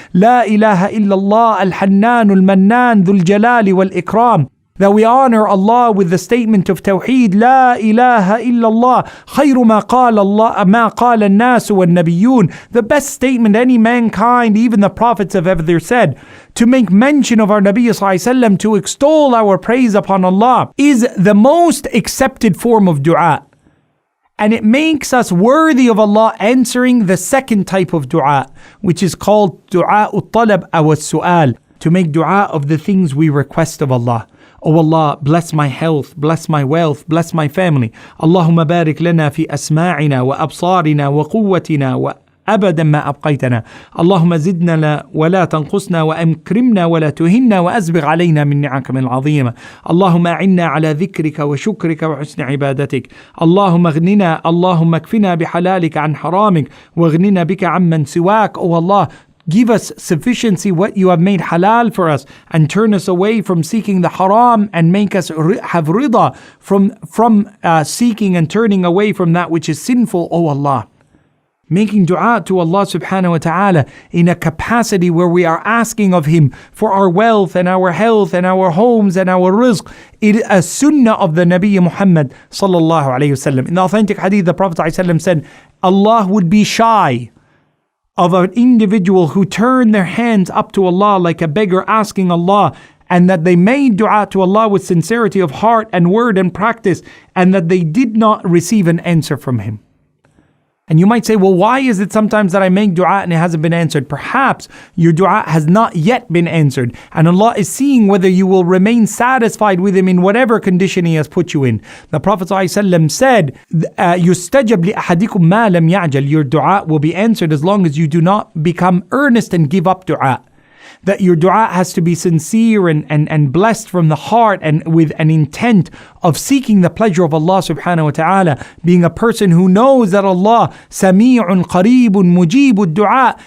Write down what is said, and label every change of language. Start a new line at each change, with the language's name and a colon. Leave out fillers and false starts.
Arabic: لا إله إلا الله الحنان المنان ذو الجلال والإكرام.
English: That we honor Allah with the statement of Tawheed,
Arabic: لا إله إلا الله خير ما قال الله ما قال الناس والنبيون.
English: The best statement any mankind, even the prophets, have ever said. To make mention of our Nabi sallallahu alaihi wasallam, to extol our praise upon Allah, is the most accepted form of dua. And it makes us worthy of Allah answering the second type of dua, which is called dua ut-talab aw as-su'al, to make dua of the things we request of Allah. Oh Allah, bless my health, bless my wealth, bless my family.
Arabic: Allahumma barik lana fi asma'ina wa absarina wa quwwatina wa أبدا ما أبقيتنا. اللهم زدنا ولا تنقصنا وأكرمنا ولا تهنا وأسبغ علينا من نعمك العظيمة. اللهم أعنا على ذكرك وشكرك وحسن عبادتك. اللهم اغننا، اللهم اكفنا بحلالك عن حرامك واغننا بك عمن سواك.
English: Oh Allah, give us sufficiency what you have made halal for us and turn us away from seeking the haram and make us have rida from seeking and turning away from that which is sinful. Oh Allah, making dua to Allah subhanahu wa ta'ala in a capacity where we are asking of Him for our wealth and our health and our homes and our rizq. It is a sunnah of the Nabi Muhammad sallallahu alayhi wasallam. In the authentic hadith, the Prophet ﷺ said, Allah would be shy of an individual who turned their hands up to Allah like a beggar asking Allah and that they made dua to Allah with sincerity of heart and word and practice, and that they did not receive an answer from Him. And you might say, well, why is it sometimes that I make dua and it hasn't been answered? Perhaps your dua has not yet been answered, and Allah is seeing whether you will remain satisfied with Him in whatever condition He has put you in. The Prophet ﷺ said,
Arabic: يُسْتَجَبْ لِأَحَدِكُمْ مَا لَمْ يَعْجَلْ.
English: Your dua will be answered as long as you do not become earnest and give up dua. That your dua has to be sincere and blessed from the heart and with an intent of seeking the pleasure of Allah subhanahu wa ta'ala, being a person who knows that Allah Sami'un Qareebun Mujibud Dua.